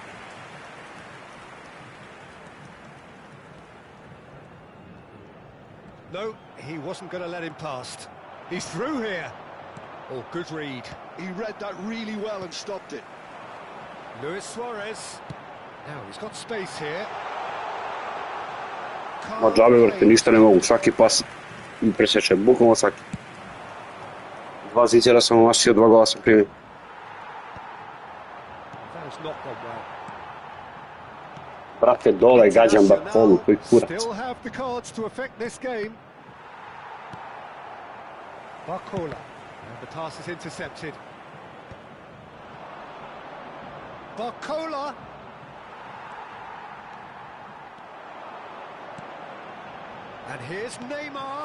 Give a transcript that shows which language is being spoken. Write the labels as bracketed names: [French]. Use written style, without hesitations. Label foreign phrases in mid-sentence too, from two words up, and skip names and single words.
[English] No, he wasn't going to let him past. He's through here. Oh, good read. He read that really well and stopped it. Luis Suarez. Now he's got space here. [Serbian] Ma džabe vrte, ništa ne mogu, svaki pas mi presječe, bukvalno svaki. Dva ziđera sam omašio, dva gola sam primio. [English] That has not gone well. [Serbian] Brate, dole, gađam Bartolu, koji kurac. [English] Still have the cards to affect this game. Barcola. And the pass is intercepted. Barcola. And here's Neymar.